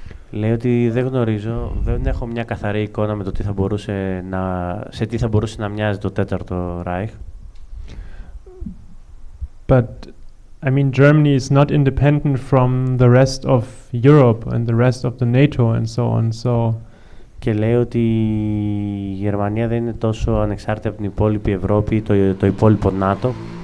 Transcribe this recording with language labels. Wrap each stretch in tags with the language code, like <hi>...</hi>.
<el>Λέει ότι δεν γνωρίζω, δεν έχω μια καθαρή εικόνα με το τι θα μπορούσε σε τι θα μπορούσε να μοιάζει το Τέταρτο Ράιχ.</el> <en>But I mean, Germany is not independent from the rest of Europe and the rest of the NATO and so on. So</en> <el>και λέει ότι η Γερμανία δεν είναι τόσο ανεξάρτητη από την υπόλοιπη Ευρώπη ή το υπόλοιπο ΝΑΤΟ.</el>